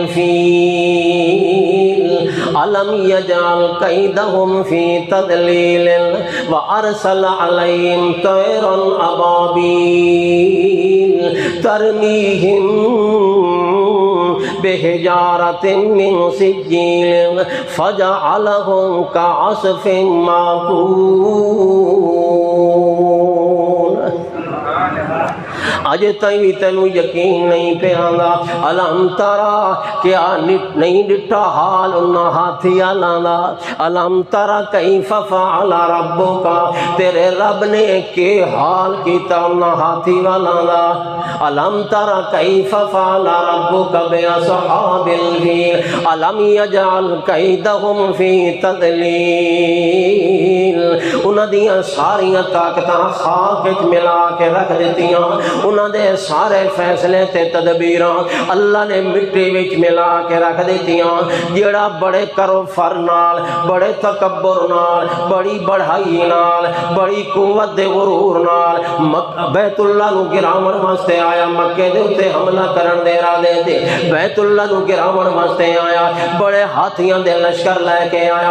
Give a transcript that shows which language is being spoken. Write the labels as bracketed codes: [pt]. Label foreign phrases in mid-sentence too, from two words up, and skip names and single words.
[ar] الفیل الم یجعل کیدہم فی تضلیل وارسل علیہم طیرا ابابیل ترمیہم بحجارۃ من سجیل فجعلہم کعصف مأکول۔ [pa] اجے تائیں تینوں یقین نہیں پہ آندا، [ar] الم ترا [pa] کیا نہیں ڈٹھا حال انہاں ہاتھیاں دا، [ar] الم ترا کیف فعل ربک [pa] تیرے رب نے کے حال کیتا انہاں ہاتھی والا دا، [ar] الم ترا کیف فعل ربک باصحاب الفیل الم یجعل کیدہم فی تضلیل۔ [pa] انہاں دیاں ساریاں طاقتاں خاک وچ ملا کے رکھ دتیاں، انہاں دے سارے فیصلے تے تدبیراں اللہ نے مٹی وچ ملا کے رکھ دتیاں۔ جیڑا بڑے کرو فر نال، بڑے تکبر نال، بڑی بڑھائی نال، بڑی قوت دے غرور نال بیت اللہ نو گراون واسطے آیا، مکے دے اتے حملہ کرن دے ارادے تے بیت اللہ نو گراون واسطے آیا، بڑے ہاتھیاں دے لشکر لے کے آیا۔